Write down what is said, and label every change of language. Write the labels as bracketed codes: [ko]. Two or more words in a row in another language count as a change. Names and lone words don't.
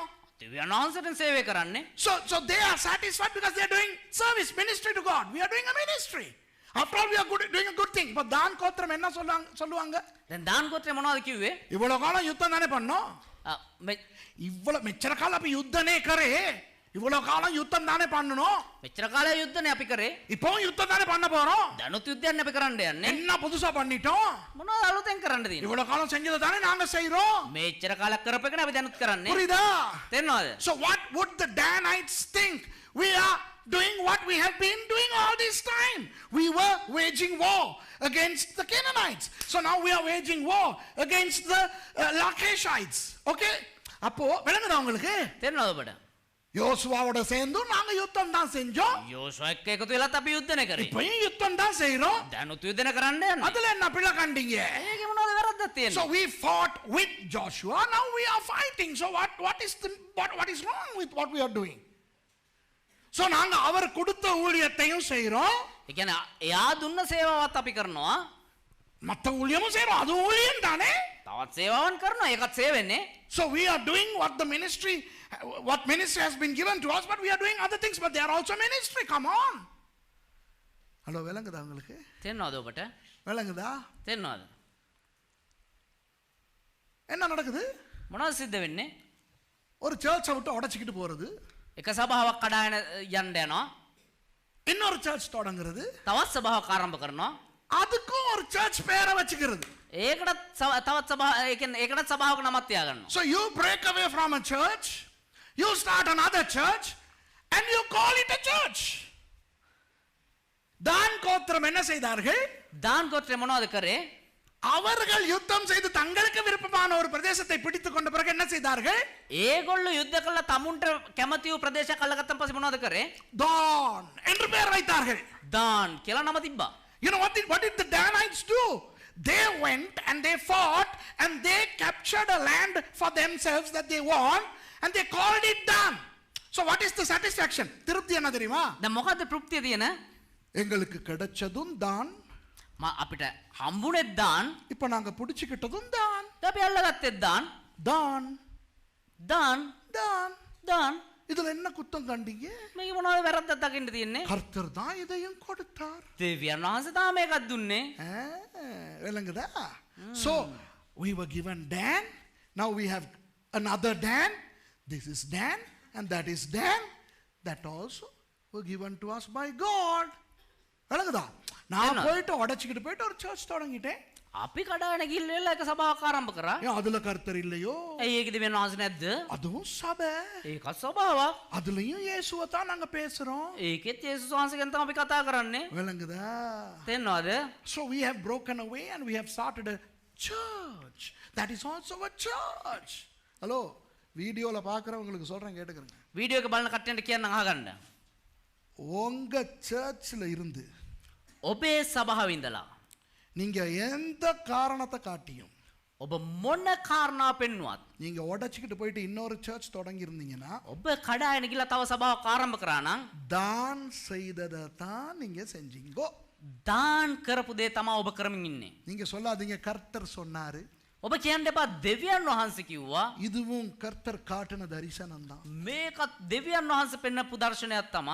[si] දෙවියන් වහන්සේට සේවය කරන්නේ. [en] So they are satisfied because they are doing service, ministry to God. We are doing a ministry. After all, we are doing a good thing. [ta] But தான் கோத்திரம் என்ன சொல்லுவாங்க? [si] දැන් දාන ගෝත්‍රය මොනවද කිව්වේ? [ta] இவ்வளவு காலம் யுத்தம் தானே பண்ணோம். [si] இவ்வளவு මෙච්චර කාලං අපි යුද්ධනේ කරේ. [ta] இவ்வளவு காலம் யுத்தம் தானே பண்ணணும். [si] මෙච්චර කාලය යුද්ධනේ අපි කරේ. [ta] இப்பவும் யுத்தம் தானே பண்ண போறோம். [si] දැනුත් යුද්ධයක් අපි කරන්න යන්නේ. [ta] என்ன புதுசா பண்ணிட்டோம்? [si] මොනවද අලුතෙන් කරන්න තියෙන්නේ? [ta] இவ்வளவு காலம் செஞ்சதை தானே நாங்க செய்றோம். [si] මෙච්චර කාලයක් කරපේකනේ අපි දැනුත් කරන්නේ. [ta] புரியுதா? [si] තේරෙනවද? [en] So what would the Danites think? We are doing what we have been doing all this time. We were waging war against the Canaanites. So now we are waging war against the Lachites. [ta] Okay? அப்போ விளங்குதா உங்களுக்கு? [si] තේරෙනවද ඔබට? [ta] யோசுவாவோட சேர்ந்து நாங்க யுத்தம் தான் செஞ்சோம். [si] යෝෂුවා එක්ක එකතු වෙලත් අපි යුද්ධනේ කරේ. [ta] இப்பயும் யுத்தம் தான் செய்றோம். [si] දැනුත් යුද්ධනේ කරන්න යන්නේ. [ta] அதுல என்ன பிள்ளை கண்டீங்க? [si] ඒකේ මොනවද වැරද්දක් තියෙන්නේ? [en] So we fought with Joshua. Now we are fighting. So what is wrong with what we are doing? [ta] So நாங்க அவர் கொடுத்த ஊழியத்தையும் செய்றோம். [si] ඒ කියන්නේ එයා දුන්න සේවාවත් අපි කරනවා. [ta] மத்த ஊழியமும் செய்றோம். அது ஊழியம் தானே? [si] තවත් සේවාවන් කරනවා. ඒකත් සේවෙන්නේ. [en] So we are doing what ministry has been given to us, but we are doing other things, but they are also ministry. Come on. Hello, [ta] விளங்குதா உங்களுக்கு? [si] තේරෙනවද ඔබට? [ta] விளங்குதா? [si] තේරෙනවද? [ta] என்ன நடக்குது? [si] මොනවද සිද්ධ වෙන්නේ? [ta] ஒரு சர்ச்சை விட்டு உடைச்சிக்கிட்டு போறது, [si] එක සභාවක් කඩාගෙන යන්න යනවා. [ta] இன்னொரு சர்ச் தொடங்குறது, [si] තවත් සභාවක් ආරම්භ කරනවා. [ta] அதுக்கும் ஒரு சர்ச் பேரை வச்சுக்கிறது. [si] ඒකටත් තවත් සභාව ඒ කියන්නේ ඒකටත් සභාවක නමක් තියාගන්නවා. [en] So you break away from a church, you start another church and you call it a church. [ta] தான் கோத்திரம் என்ன செய்தார்கள்? [si] දාන් ගෝත්‍රය මොනවද කරේ? [ta] அவர்கள் யுத்தம் செய்து தங்களுக்கு விருப்பமான ஒரு பிரதேசத்தை பிடித்துக் கொண்ட பிறகு என்ன செய்தார்கள்? [si] ඒගොල්ලෝ යුද්ධ කළා තමුන්ට කැමති වූ ප්‍රදේශයක් අල්ලගත්තන් පස්සේ මොනවද කරේ? [ta] தான் என்று பெயர் வைத்தார்கள். [si] දාන් කියලා නම තිබ්බා. [en] You know what did the Danites do? They went and they fought and they captured a land for themselves that they won and they called it Dan. So what is the satisfaction? [ta] திருப்தி என்ன தெரியுமா? [si] දැන් මොකද්ද තෘප්තිය තියෙන? [ta] எங்களுக்கு கிடைச்சதும் தான், [si] අපිට හම්බුනේ දාන්, [ta] இப்ப நாங்க பிடிச்சுக்கிட்டதும் தான். [si] අපි අල්ලගත්තේ දාන්, [ta] தான் [si] දාන්, [ta] தான். [si] දාන්. [ta] இதுல என்ன குத்தம் கண்டீங்க? [si] මේක මොනවද වැරද්දක් දකින්න තියෙන්නේ? [ta] கர்த்தர் தான் இதையும் கொடுத்தார். [si] දෙවියන් වහන්සේ තමයි මේකත් දුන්නේ. [ta] விளங்குதா? [en] So we were given Dan, now we have another Dan. This is Dan and that is Dan. That also were given to us by God. [ta] விளங்குதா? நான் போயிட்டு உடைச்சிக்கிட்டு போயிட்டு ஒரு சர்ச் தொடங்கிட்டேன். [si] අපි කඩාගෙන ගිහිල්ලා එක සභාවක් ආරම්භ කරා. [ta] ஏன் அதுல கர்த்தர் இல்லையோ? [si] ඇයි ඒකේ දෙවියන් වහන්සේ නැද්ද? [ta] அதுவும் சபை. [si] ඒකත් සභාවක්. [ta] அதுலயும் இயேசுவை தான் நாங்க பேசுறோம். [si] ඒකෙත් යේසුස් වහන්සේගෙන් තමයි අපි කතා කරන්නේ. [ta] விளங்குதா? [si] තේරෙනවද? [en] So we have broken away and we have started a church. That is also a church. Hello, [ta] வீடியோல பார்க்கறவங்களுக்கு சொல்றேன் கேட்டுக்கங்க. [si] වීඩියෝ එක බලන කට්ටියන්ට කියන්න අහගන්න. [ta] உங்க சர்ச்ல இருந்து [si] ඔබේ සභාව ඉඳලා [ta] நீங்க எந்த காரணத்தை காட்டியும் [si] ඔබ මොන කාරණා පෙන්නුවත් [ta] நீங்க உடைச்சிக்கிட்டு போயிட்டு இன்னொரு சர்ச் தொடங்கி இருந்தீங்கன்னா [si] ඔබ කඩාගෙන ගිහලා තව සභාවක් ආරම්භ කරා නම් [ta] தான் செய்ததை தான் நீங்க செஞ்சீங்க. [si] දාන් කරපු දේ තමයි ඔබ කරමින් ඉන්නේ. [ta] நீங்க சொல்லாதீங்க கர்த்தர் சொன்னாரு. [si] ඔබ කියන්න එපා දෙවියන් වහන්සේ කිව්වා. [ta] இதுவும் கர்த்தர் காட்டின தரிசனம் தான். [si] මේකත් දෙවියන් වහන්සේ පෙන්වපු දර්ශනයක් තමයි.